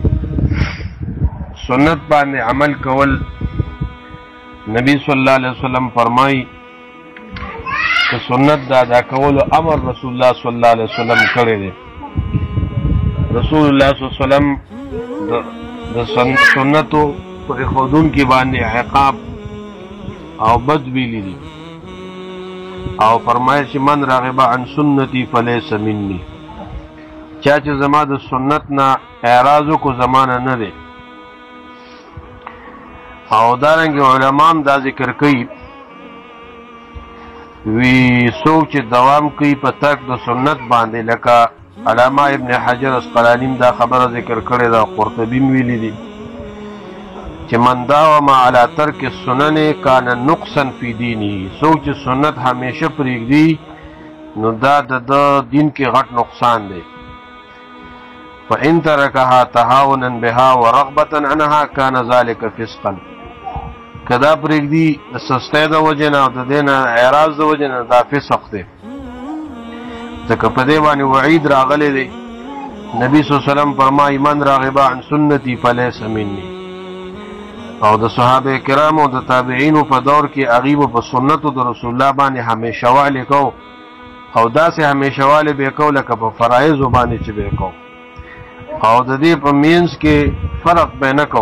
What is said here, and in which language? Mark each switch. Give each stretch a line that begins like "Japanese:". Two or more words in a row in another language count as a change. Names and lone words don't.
Pashto: سنت باندې عمل کول نبی
Arabic: صلی الله علیه وسلم
Pashto: فرمایي چې سنت د ادا کولو امر رسول الله
Arabic: صلی الله علیه وسلم
Pashto: کړی دی. رسول الله
Arabic: صلی الله علیه وسلم
Pashto: د سنتو پرېښودونکي باندې عقاب او بد ویلي دي او فرمایي چې
Arabic: من راغب عن سنتي فلیس مني،
Pashto: چا چې زما د سنت نه اعراض وکړو زمانه نه دی. او دارنګې علما هم دا ذکر کوي وی څوک چې دوام کوي په ترک د سنت باندې، لکه علامه ابن حجر اسقلاني دا خبره ذکر کړې ده، قرطبي ویلي دي چې
Arabic: من داوم على ترک السنن کان نقصا فی دینه،
Pashto: څوک چې سنت همیشه پرېږدي نو دا د دین کې غټ نقصان دی.
Arabic: فإن ترکها تهاونا بها ورغبة عنها کان ذلک فسقا،
Pashto: که دا پرېږدي د سستۍ د وجې نه او د دې نه اعراض د وجې نه دا فسق دی. ځکه په دې باندې وعید راغلی دی. نبی
Arabic: صلی الله علیه وسلم
Pashto: فرمایي
Arabic: من راغب عن سنتي فلیس مني.
Pashto: او د صحابه کرامو د تابعینو په دور کې هغوی په سنتو د رسول الله باندې همیشه والي کو او داسې همیشه والي به یې کو لکه په فرایضو باندې چې به یې کو، او د دې په منځ کې فرق به نه کو.